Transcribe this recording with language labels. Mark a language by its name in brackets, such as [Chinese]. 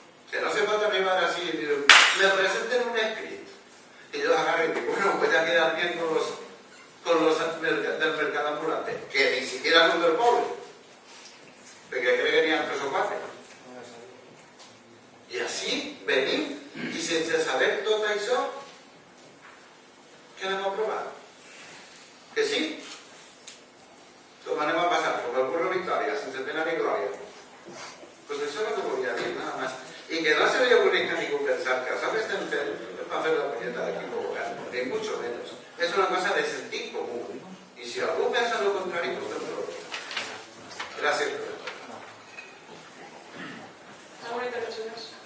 [Spanish] Que no se puede arribar así y decir, me presenten un escrito. Y yo agarro y digo, bueno, pues ya quedar bien con los del mercado ambulante, que ni siquiera son del pueblo, porque creo que tenían 3 o 4. [Catalan] I així venim i sense saber tot això, què anem a provar? Que sí? Com anem a passar? Com el burro Victòria, sense pena ni glòria. Pues això és el que volia dir, [Spanish] nada más. [Catalan] I que no se li ocurri a ningú pensar que això que estem fent és per fer la punyeta d'equip govern, [Spanish] ni mucho menos. [Catalan] És una cosa de sentit comú. I si algú pensa lo contrari, pues [Spanish] no lo diga. [Catalan] Gràcies. [Spanish] ¿Alguna intervención más?